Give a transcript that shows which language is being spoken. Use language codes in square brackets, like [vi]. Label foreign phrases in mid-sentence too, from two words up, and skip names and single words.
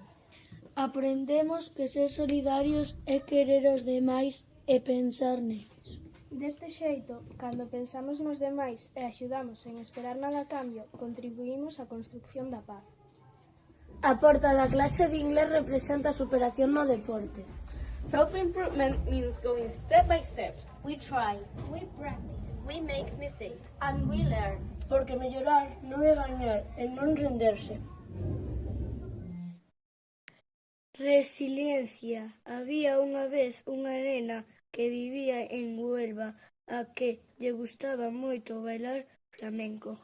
[gl] Aprendemos que ser solidarios é querer os demais e pensar neles. Deste xeito, cando pensamos nos demais e axudamos sen esperar nada a cambio, contribuímos á construcción da paz. A porta da clase de inglés representa a superación no deporte. [en] Self-improvement means going step by step. We try, We practice. We make mistakes. and we learn. [gl] Porque mellorar non é gañar e non renderse. Resiliencia. Había unha vez unha nena que vivía en Huelva a que lle gustaba moito bailar flamenco.